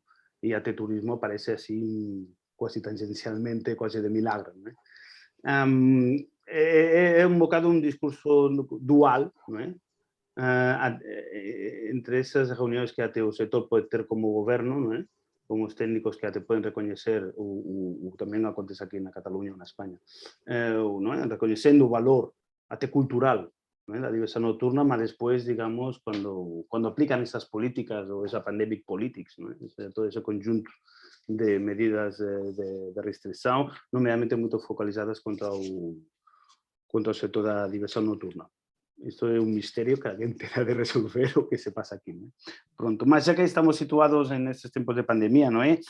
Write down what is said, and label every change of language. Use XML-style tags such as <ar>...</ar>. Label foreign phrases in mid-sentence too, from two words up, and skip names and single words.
<pt>E até turismo aparece assim, quase tangencialmente, quase de milagre. Não é? É um bocado um discurso dual, não é? Entre essas reuniões que até o setor pode ter como governo, não é?</pt> <gl>con os técnicos que até poden recoñecer o tamén acontece aquí na Cataluña ou na España, non é? Recoñecendo o valor até cultural, non é? Da diversidade nocturna, mas despois, digamos, cando aplican esas políticas ou esa</gl> <en>pandemic politics,</en> <gl>non é? Todo ese conjunto de medidas de restrição, nomeadamente moito focalizadas contra o sector da diversidade nocturna. Isto é un misterio que alguén terá de resolver o que se pasa aquí, non é? Pronto, mas xa que estamos situados en estes tempos de pandemia, non é?</gl>